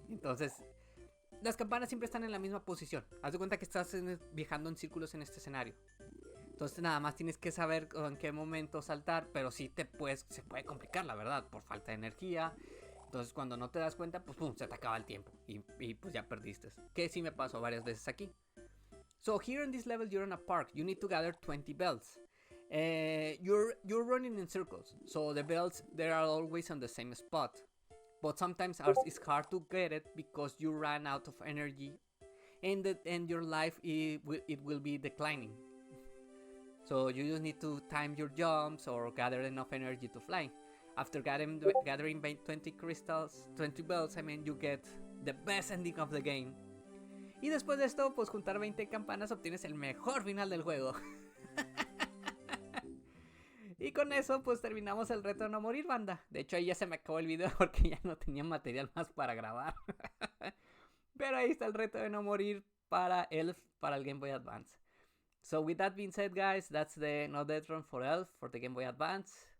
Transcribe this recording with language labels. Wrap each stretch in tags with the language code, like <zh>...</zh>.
<es>Entonces, las campanas siempre están en la misma posición. Haz de cuenta que estás viajando en círculos en este escenario. Entonces nada más tienes que saber en qué momento saltar, pero sí se puede complicar, la verdad, por falta de energía. Entonces cuando no te das cuenta, pues pum, se te acaba el tiempo y pues ya perdiste. Que sí me pasó varias veces aquí.</es> <en>So here in this level you're in a park. You need to gather 20 bells. You're running in circles, so the bells, they are always on the same spot. But sometimes it's hard to get it because you ran out of energy, and your life it will be declining. So you just need to time your jumps or gather enough energy to fly. After gathering 20 crystals, 20 bells, I mean, you get the best ending of the game.</en> <es>Y después de esto, pues juntar 20 campanas obtienes el mejor final del juego. Y con eso, pues terminamos el reto de no morir, banda. De hecho, ahí ya se me acabó el video porque ya no tenía material más para grabar. Pero ahí está el reto de no morir para Elf, para el Game Boy Advance.</es> <en>So with that being said, guys, that's the No Death Run for Elf for the Game Boy Advance.</en>